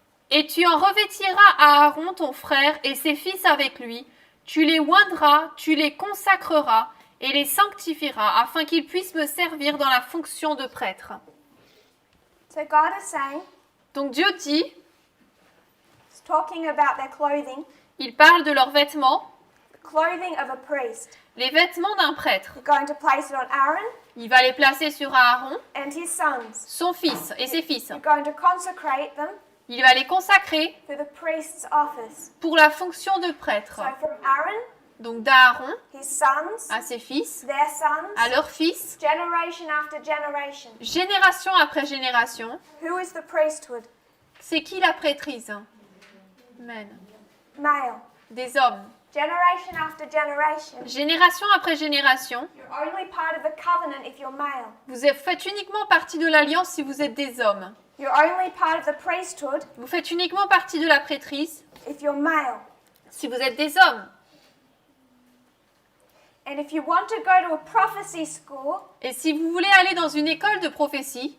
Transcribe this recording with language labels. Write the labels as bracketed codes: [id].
[fr] Et tu en revêtiras à Aaron ton frère et ses fils avec lui. Tu les oindras, tu les consacreras et les sanctifieras afin qu'ils puissent me servir dans la fonction de prêtre. [en] So God is saying, [fr] Donc Dieu dit, [en] He's talking about their clothing, [fr] il parle de leurs vêtements, [en] the clothing of a priest. [fr] les vêtements d'un prêtre. [en] You're going to place it on Aaron [fr] Il va les placer sur Aaron, [en] and his sons. [fr] son fils et ses fils. [en] You're going to consecrate them [fr] Il va les consacrer [en] for the priest's office. [fr] pour la fonction de prêtre. [en] So from Aaron, [fr] Donc d'Aaron [en] his sons, [fr] à ses fils, [en] their sons, [fr] à leurs fils, [en] generation after generation. [fr] génération après génération. [en] Who is the priesthood? [fr] C'est qui la prêtrise? Amen. [en] Male. [fr] Des hommes. [en] Generation after generation. [fr] Génération après génération. [en] You're only part of the covenant if you're male. [fr] Vous faites uniquement partie de l'alliance si vous êtes des hommes. [en] You're only part of the priesthood [fr] Vous faites uniquement partie de la prêtrise [en] if you're male. [fr] si vous êtes des hommes. [en] And if you want to go to a prophecy school [fr] Et si vous voulez aller dans une école de prophétie